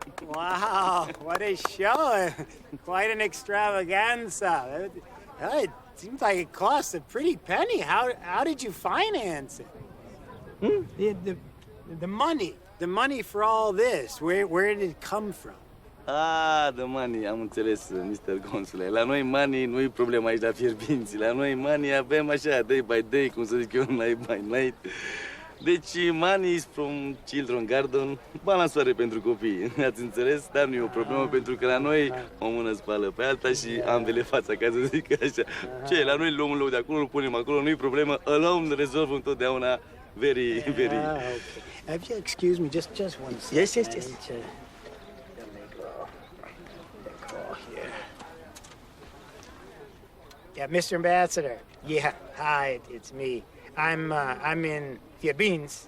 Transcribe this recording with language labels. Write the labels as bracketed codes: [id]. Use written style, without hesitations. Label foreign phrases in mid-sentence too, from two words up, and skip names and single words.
[en] Wow, what a show. Quite an extravaganza. It seems like it cost a pretty penny. How did you finance it? The money for all this, where did it come from? Ah, the money, [ro] am înțeles, Mr. Consule. La noi money nu e problema aici la Fierbinți. La noi money avem așa, [en] day by day, [ro] cum să zic eu, [en] night by night. Deci, money is from Children Garden, [ro] balansoare pentru copii, ați înțeles? Dar nu e o problemă, pentru că la noi o mână spală pe alta și ambele fața, ca să zic așa. Ce, la noi luăm un loc de acolo, îl punem acolo, nu-i problemă, alone rezolvă întotdeauna [en] very, very... Okay. If you excuse me, just one second. Yes. Let me call here. Yeah, Mr. Ambassador. Yeah, hi, it's me. I'm in Fierbinți.